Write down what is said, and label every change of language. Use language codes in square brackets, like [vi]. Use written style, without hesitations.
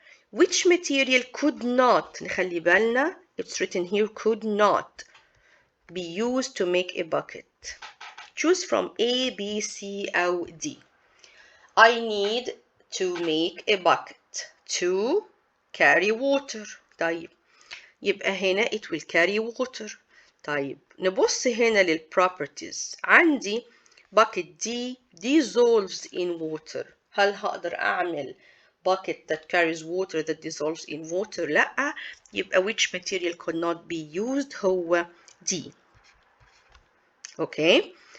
[en] Which material could not, نخلي بالنا, it's written here, could not be used to make a bucket. Choose from A, B, C, أو D. I need to make a bucket to carry water. طيب يبقى هنا it will carry water. [ar] طيب نبص هنا للproperties. [en] عندي bucket D dissolves in water. هل هقدر أعمل bucket that carries water that dissolves in water؟ لأ. يبقى which material could not be used؟ هو D. Okay.